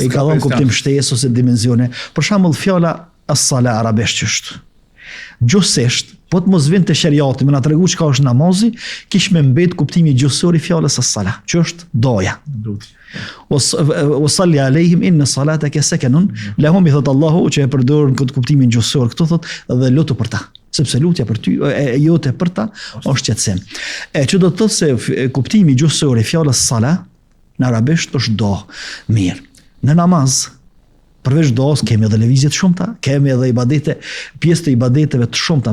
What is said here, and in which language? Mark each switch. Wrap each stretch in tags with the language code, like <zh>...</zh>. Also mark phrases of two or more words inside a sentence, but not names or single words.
<sq>I ka dhënë kuptim shtesë ose dimensione. Për shembull, fjala as-sala arabisht është. Gjuhësisht, po të mos vinte shariati më na tregu çka është namazi, kish me mbet kuptimi gjuhësor i fjalës as-sala, që është doja.</sq> <ar>وصل عليهم إن صلاتك سكن لهم,</ar> <sq>i thot Allahu që e përdor këtë kuptimin gjuhësor, këtu thot dhe lutu për ta, sepse lutja për ty jote për ta është qetësim. Që do të thotë se kuptimi gjuhësor i fjalës sala në arabisht është do. Mirë. Në namaz, përveç doas kemi edhe lëvizje të shumta, kemi edhe ibadete, pjesë të ibadeteve të shumta.</sq>